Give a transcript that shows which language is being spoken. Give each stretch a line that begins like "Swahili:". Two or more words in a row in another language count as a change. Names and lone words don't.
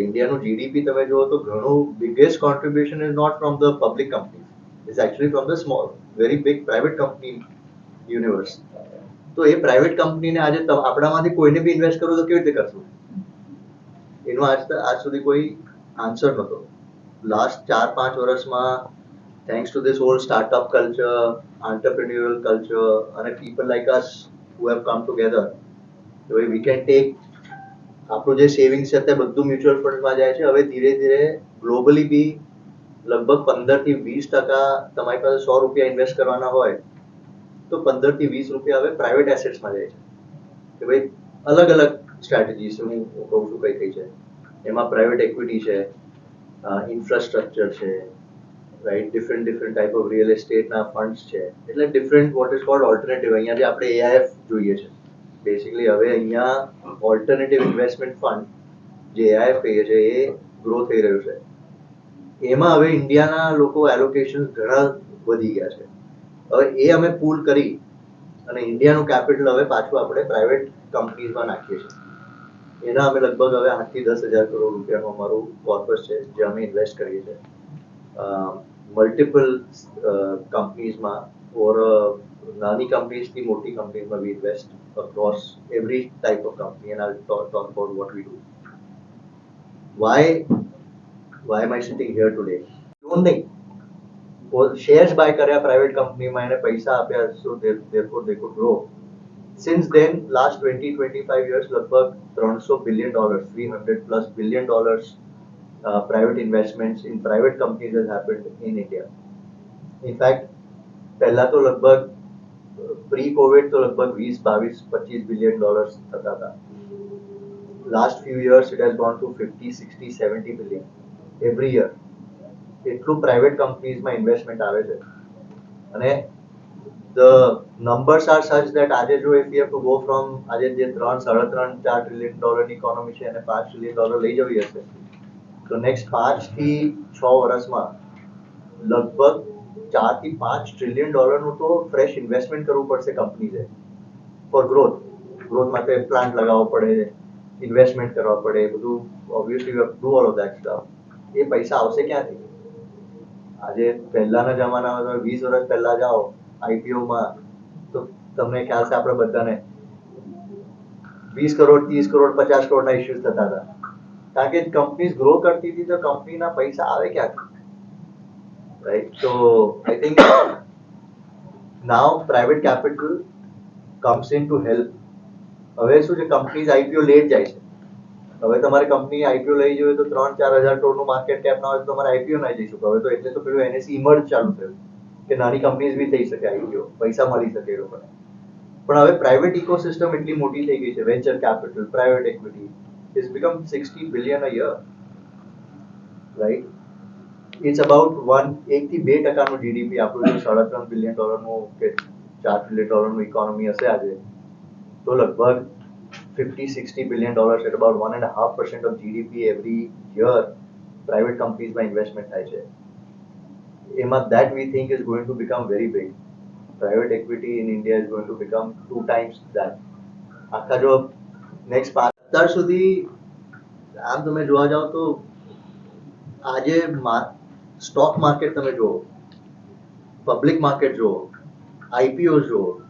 Gujarati: ઇન્ડિયાનું જીડીપી તમે જુઓ તો ઘણું
English: biggest contribution is not from the public company, is actually from the small very big private company universe.
Gujarati: તો એ પ્રાઇવેટ કંપનીને આજે આપણામાંથી કોઈને બી ઇન્વેસ્ટ કરવું તો કેવી રીતે કરશું? એનો આજ સુધી કોઈ આન્સર નહોતો।
English: લાસ્ટ 4-5 વર્ષમાં thanks to this whole startup culture, entrepreneurial culture, and people like us who have come together, we can take
Gujarati: આપણું જે સેવિંગ્સ છે તે બધું મ્યુચ્યુઅલ ફંડમાં જાય છે। હવે ધીરે ધીરે ગ્લોબલી બી લગભગ 15-20% તમારી પાસે 100 રૂપિયા ઇન્વેસ્ટ કરવાના હોય તો 15-20 રૂપિયા હવે
English: private assetsમાં
Gujarati: જાય છે કે ભાઈ અલગ અલગ સ્ટ્રેટેજીસ હું કહું છું કઈ કઈ છે એમાં
English: private equity
Gujarati: છે, ઇન્ફ્રાસ્ટ્રક્ચર છે, right?
English: Different type of real estate
Gujarati: ના ફંડ્સ છે, એટલે
English: different what is called alternative.
Gujarati: અહીંયા જે આપણે AIF જોઈએ છે બેસિકલી હવે અહીંયા
English: alternative investment fund
Gujarati: જે AIF કહીએ છીએ એ ગ્રો થઈ રહ્યું છે. એમાં હવે ઇન્ડિયાના લોકો એલોકેશન ઘણા વધી ગયા છે. હવે એ અમે પૂલ કરી અને ઇન્ડિયાનું કેપિટલ હવે પાછું આપણે
English: private companiesમાં
Gujarati: નાખીએ છીએ. એના અમે લગભગ હવે 8 થી 10,000 કરોડ રૂપિયાનું અમારું કોર્પસ છે જે અમે ઇન્વેસ્ટ કરીએ છીએ મલ્ટિપલ કંપનીઝમાં ઓર નાની કંપનીઝથી મોટી કંપનીઝમાં
English: we invest across every type of company and I'll talk about what we do. Why am I sitting here today? Don't think.
Gujarati: શેર્સ બાય કર્યા પ્રાઇવેટ કંપનીમાં એને પૈસા આપ્યા
English: so therefore they could grow. Since then, last 20-25 years, લગભગ $300 billion, $300+ billion private investments in private companies has happened in India. In fact,
Gujarati: પહેલા તો લગભગ pre-COVID તો લગભગ 20-22-25
English: billion dollars
Gujarati: થતા હતા.
English: Last few years it has gone to 50, 60, 70 billion every year.
Gujarati: એટલું પ્રાઇવેટ કંપનીઝમાં ઇન્વેસ્ટમેન્ટ આવે છે અને
English: the numbers are such that
Gujarati: આજે જો
English: if we have to go from
Gujarati: આજે જે 3-3.5-4 ટ્રિલિયન ડોલરની ઇકોનોમી છે અને $5 ટ્રિલિયન લઈ જવી હશે તો નેક્સ્ટ 5 થી 6 વર્ષમાં લગભગ 4 થી 5 ટ્રિલિયન ડોલરનું તો
English: fresh investment
Gujarati: કરવું પડશે કંપનીઝે
English: for growth
Gujarati: માટે પ્લાન્ટ લગાવવો પડે ઇન્વેસ્ટમેન્ટ કરવા પડે બધું
English: obviously you have to do all of that stuff
Gujarati: એ પૈસા આવશે ક્યાંથી આજે પહેલાના જમાનામાં તમે 20 વર્ષ પહેલા જાઓ આઈપીઓમાં તો તમને ખ્યાલ છે આપણે બધાને 20 કરોડ 30 કરોડ 50 કરોડના ઇશ્યુઝ થતા હતા કારણ કે કંપનીઝ ગ્રો કરતી હતી તો કંપનીના પૈસા આવે ક્યાંથી રાઈટ
English: so I think now private capital comes in to help
Gujarati: હવે શું છે કંપનીઝ આઈપીઓ લેટ જાય છે હવે તમારે કંપની આઈપીઓ લઈ જોઈએ તો 3-4 હજાર કરોડનું
English: market cap
Gujarati: ના હોય તો તમારે આઈપીઓ ના જઈ શકો હવે તો એટલે તો પેલું એનએસસી ઇમર્જ ચાલુ થયું કે નાની કંપનીઝ બી થઈ શકે આઈપીઓ પૈસા મળી શકે એ લોકોને પણ હવે
English: private ecosystem
Gujarati: એટલી મોટી થઈ ગઈ છે
English: venture capital private equity is become 60 billion a year right it's about
Gujarati: 1 થી 2% જીડીપી આપણું જો $3.5 બિલિયન કે $4 ટ્રિલિયન ઇકોનોમી હશે આજે તો લગભગ
English: $50-60 billion at about 1.5% of GDP every year private companies by investment
Gujarati: થાય છે એમાં
English: that we think is going to become very big private equity in India is going to become 2 times that
Gujarati: આખા જો
English: next 5
Gujarati: અત્યાર સુધી આમ તમે જોવા જાઓ તો આજે સ્ટોક માર્કેટ તમે જુઓ પબ્લિક માર્કેટ જુઓ આઈપીઓ જુઓ